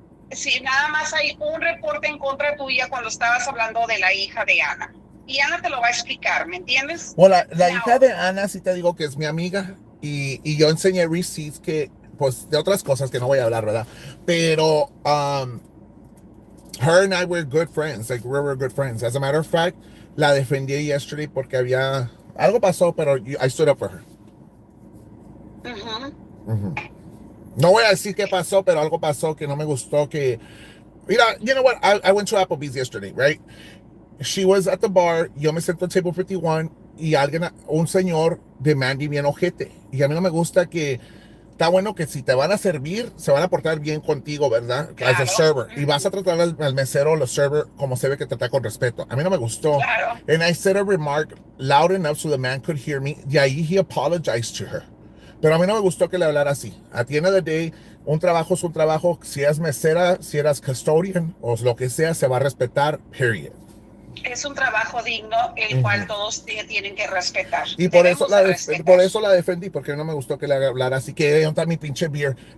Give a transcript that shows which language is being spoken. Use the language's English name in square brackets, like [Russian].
[Spanish] Sí, nada más hay un reporte en contra tuya cuando estabas hablando de la hija de Ana. Y Ana te lo va a explicar, ¿me entiendes? Bueno, la hija de Ana sí te digo que es mi amiga. Y yo enseñé receipts que, pues, de otras cosas que no voy a hablar, ¿verdad? [English] Pero, her and I were good friends. Like, we were good friends. As a matter of fact, [Spanish] la defendí [English] yesterday [Spanish] porque algo pasó, pero [English] I stood up for her. [Spanish] No voy a decir qué pasó, pero algo pasó que no me gustó. Mira, [English] you know what? I went to Applebee's yesterday, right? She was at the bar. [Spanish] Yo me senté en table 51 y un señor de Mandy bien ojete. Y a mí no me gusta que... Está bueno que si te van a servir, se van a portar bien contigo, ¿verdad? Claro. [English] As a server. [Spanish] Y vas a tratar al mesero o los server como se ve que trata con respeto. A mí no me gustó. Claro. [English] And I said a remark loud enough so the man could hear me. [Spanish] Y ahí [English] he apologized to her. [Spanish] Pero a mí no me gustó que le hablara así. [English] At the end of the day, [Spanish] un trabajo es un trabajo. Si eres mesera, si eres custodian o lo que sea, se va a respetar, period. Es un trabajo digno, el cual todos tienen que respetar. Y por eso la defendí, porque no me gustó que le hablara así, que ¿dónde está mi pinche beer?